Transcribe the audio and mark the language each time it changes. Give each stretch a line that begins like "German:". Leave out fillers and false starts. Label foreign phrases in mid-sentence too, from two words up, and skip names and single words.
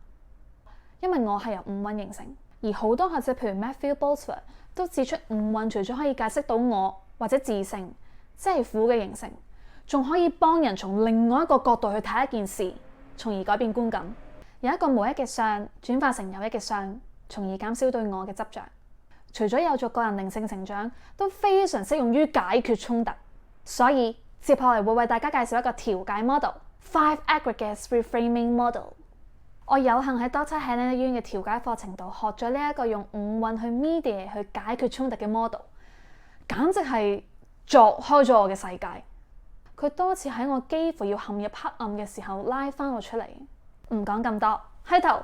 Cantonese: 因為我係由五蘊形成，而好多學者譬如 Matthew Boltzmann 都指出，五蘊除咗可以解釋到我或者自性， 即係苦嘅形成，仲可以幫人從另外一個角度去睇一件事，從而改變觀感，由一個無益嘅相轉化成有益嘅相，從而減少對我嘅執着。除咗有助個人靈性成長，都非常適用於解決衝突。所以接下嚟會為大家介紹一個調解 model，5
English: aggregates reframing model。
Cantonese: 我有幸喺 Dr. Helen Yuen 嘅調解課程度學咗呢一個用5運去 mediate 去解決衝突嘅 model， 簡直係鑿開咗我嘅世界。佢多次喺我幾乎要陷入黑暗嘅時候拉翻我出嚟。唔講咁多，開頭。